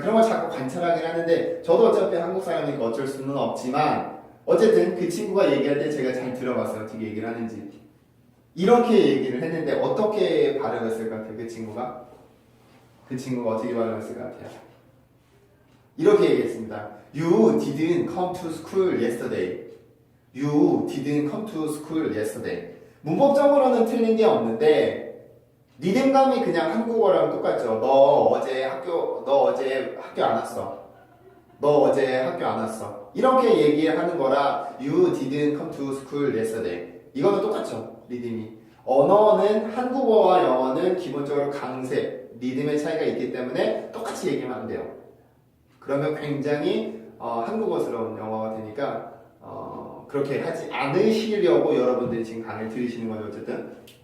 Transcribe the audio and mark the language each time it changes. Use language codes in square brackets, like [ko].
[ko] 그런 걸 자꾸 관찰하긴 하는데 저도 어차피 한국 사람이니까 어쩔 수는 없지만 어쨌든 그 친구가 얘기할 때 제가 잘 들어봤어요. 어떻게 얘기를 하는지. 이렇게 얘기를 했는데 어떻게 발음했을 것 같아요? 그 친구가? 그 친구가 어떻게 발음했을 것 같아요? 이렇게 얘기했습니다. [en] You didn't come to school yesterday. You didn't come to school yesterday. [ko] 문법적으로는 틀린 게 없는데 리듬감이 그냥 한국어랑 똑같죠. 너 어제 학교 안 왔어. 너 어제 학교 안 왔어. 이렇게 얘기하는 거랑 [en] You didn't come to school yesterday. [ko] 이거는 똑같죠. 리듬이. 언어는 한국어와 영어는 기본적으로 강세, 리듬의 차이가 있기 때문에 똑같이 얘기하면 안 돼요. 그러면 굉장히 한국어스러운 영어가 되니까 그렇게 하지 않으시려고 여러분들이 지금 강의를 들으시는 거죠. 어쨌든.